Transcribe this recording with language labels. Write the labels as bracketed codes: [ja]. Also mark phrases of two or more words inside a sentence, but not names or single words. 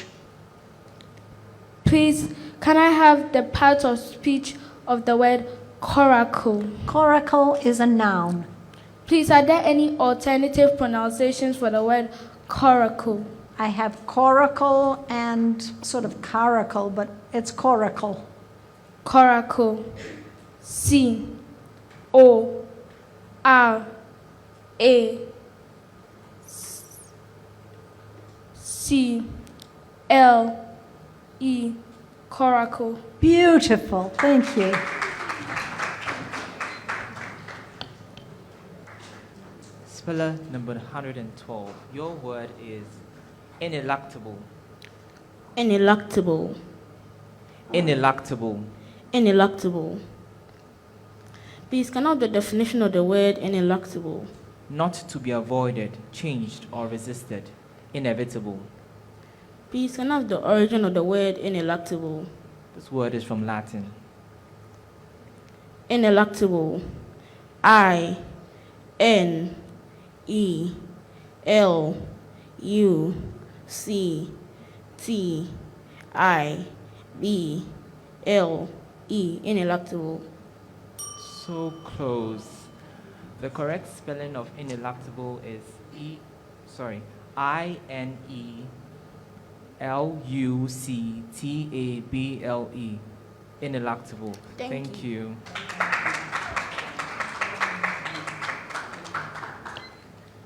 [en] Please, can I have the part of speech of the word coracle? Coracle is a noun. Please, are there any alternative pronunciations for the word coracle? I have coracle and sort of caracal, but it's coracle. Coracle. C O R A C L E. Coracle. Beautiful. Thank you. Speller number 112. Your word is ineluctable. Ineluctable. Ineluctable. Ineluctable. Please, can I have the definition of the word ineluctable? Not to be avoided, changed, or resisted. Inevitable. Please, can I have the origin of the word ineluctable? This word is from Latin. Ineluctable. I N E L U C T I B L E. Ineluctable. So close. The correct spelling of ineluctable is INELUCTABLE. Ineluctable. Thank you.